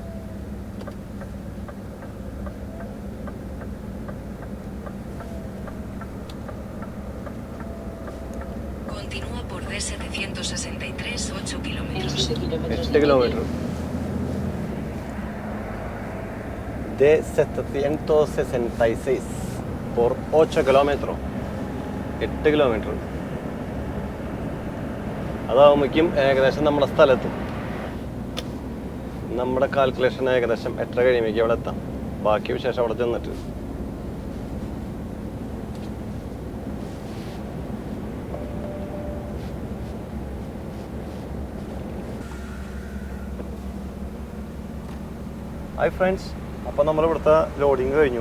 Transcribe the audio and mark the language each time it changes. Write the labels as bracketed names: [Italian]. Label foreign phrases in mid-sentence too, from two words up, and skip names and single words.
[Spanish] Continúa por D763, 8 kilómetros. 8 kilómetros. D766 por 8 kilómetros. 8 kilómetros. [Malayalam] അതാവുമ്പോഴേക്കും ഏകദേശം നമ്മുടെ സ്ഥലത്തും. നമ്മുടെ കാൽക്കുലേഷൻ ഏകദേശം 8:30 കഴിയുമ്പോഴേക്കും അവിടെ എത്താം. ബാക്കി വിശേഷം അവിടെ ചെന്നിട്ട്. [English] hi friends, [Malayalam] അപ്പോൾ നമ്മൾ ഇവിടുത്തെ ലോഡിങ് കഴിഞ്ഞു.